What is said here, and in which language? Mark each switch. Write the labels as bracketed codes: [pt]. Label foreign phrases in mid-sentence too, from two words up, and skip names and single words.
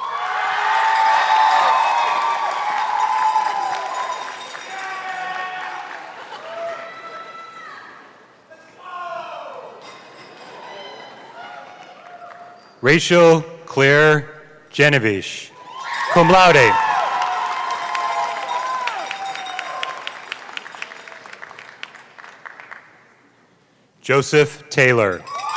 [en] Rachel Claire Genevieve, [la] cum laude. [en] Joseph Taylor.